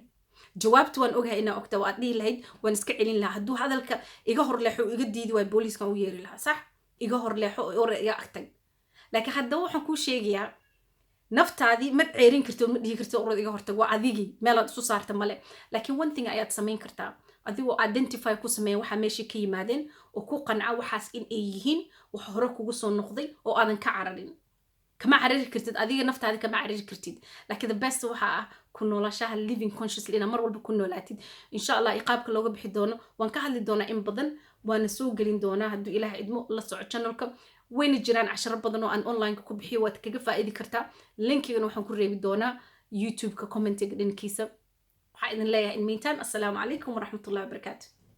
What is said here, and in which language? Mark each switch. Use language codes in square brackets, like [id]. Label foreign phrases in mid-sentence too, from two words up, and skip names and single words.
[so] jawaabtu waan ogahay inaa ogta, waad dhihi lahayd waan iska celin lahaa. hadduu hadalka iga hor leexo iga diidi waay, booliiskan u yeeri lahaa. sax, iga hor leexo ore iga agtag. laakiin haddaba waxaan kuu sheegayaa naftaadii ma ceerin karti oo ma dhihi karti orod iga hortag, waa adigii meelaad isu saarta male. laakiin [en] one thing [so] ayaad samayn kartaa, adigoo identify ku sameeya waxaa meesha ka yimaadeen oo ku qanca waxaas in ay yihiin wax hore kugu soo noqday oo aadan ka cararin. kama carari kartid adiga naftaada, kama carari kartid. laakiin [en] the best [so] waxaa ah ku noolashaha [en] living consciously [so] inaa mar walba ku noolaatid. [ar] إن شاء الله [so] iqaabka looga bixi doono waan ka hadli doonaa in badan, waana soo gelin doonaa hadduu ilaahay idmo. la soco channelka wayna jiraan casharo badan oo aan online ku bixiyo waad kaga faa'iidi kartaa linkigana waxaan ku reebi doonaa youtube-ka commentiga dhankiisa waxaa idin leeyahay [en] in meantime [ar] السلام عليكم ورحمة الله وبركاته